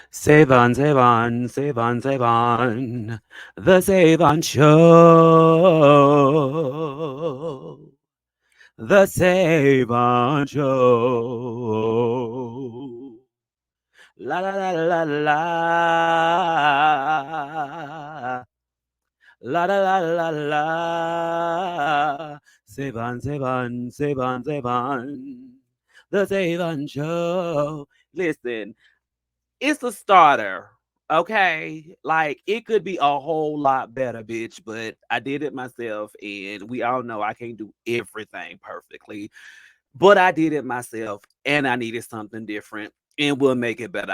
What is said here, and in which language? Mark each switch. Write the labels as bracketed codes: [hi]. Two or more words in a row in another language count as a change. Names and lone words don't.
[en] Savon, Savon, Savon, Savon, the Savon Show, the Savon Show. La la la la la, la la la la la. Savon, Savon, Savon, Savon, the Savon Show. Listen, it's a starter. Okay. Like it could be a whole lot better, bitch, but I did it myself. And we all know I can't do everything perfectly, but I did it myself and I needed something different and we'll make it better.